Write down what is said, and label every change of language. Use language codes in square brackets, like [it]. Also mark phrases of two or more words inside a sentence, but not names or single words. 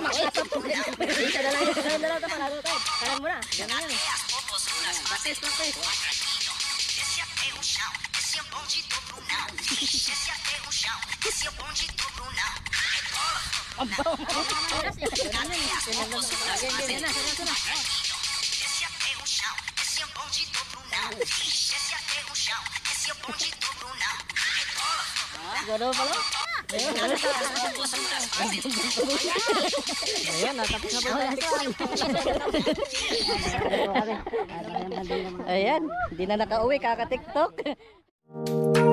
[tl] Makasap ko. Dala ito. Kalan mo na. Ganun yun. Practice. [pt] Esse é o chão, esse é o bonde do Brunão. Esse é o chão, esse é o bonde do Brunão. Esse é o chão, esse é o bonde do Brunão. Esse é o chão, esse é o bonde do Brunão. [tl] Gano'n pala? Ayan, natapos na po. Ayan, di na nakauwi, kaka-TikTok.